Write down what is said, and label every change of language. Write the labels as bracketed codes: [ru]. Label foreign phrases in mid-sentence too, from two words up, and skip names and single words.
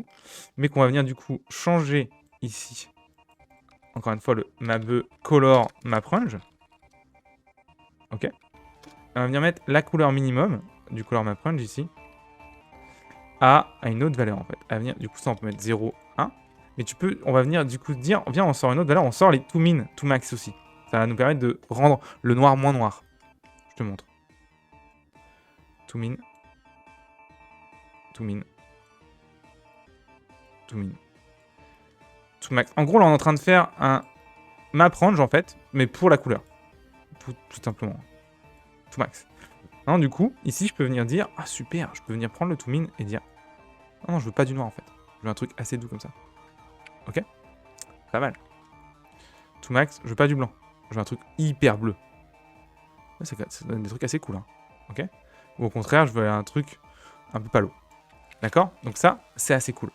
[fr] Mais qu'on va venir du coup changer ici. Encore une fois, le [en] map color map range. [fr] Ok. Et on va venir mettre la couleur minimum du [en] color map range [fr] ici à une autre valeur en fait. À venir, du coup, ça on peut mettre 0, 1. Et tu peux, on va venir du coup dire, viens, on sort une autre valeur, on sort les [en] to min, to max [fr] aussi. Ça va nous permettre de rendre le noir moins noir. Je te montre. [en] To min. To min. To min. To max. [fr] En gros, là, on est en train de faire un [en] map range [fr] en fait, mais pour la couleur. Tout simplement. [en] To max. [fr] Non, du coup, ici, je peux venir dire, ah super, je peux venir prendre le [en] to min [fr] et dire, non, non, je veux pas du noir en fait. Je veux un truc assez doux comme ça. Ok? Pas mal. [en] To max, [fr] je veux pas du blanc. Je veux un truc hyper bleu. Ça donne des trucs assez cool. Hein. Ok? Ou au contraire, je veux un truc un peu palo. D'accord? Donc ça, c'est assez cool.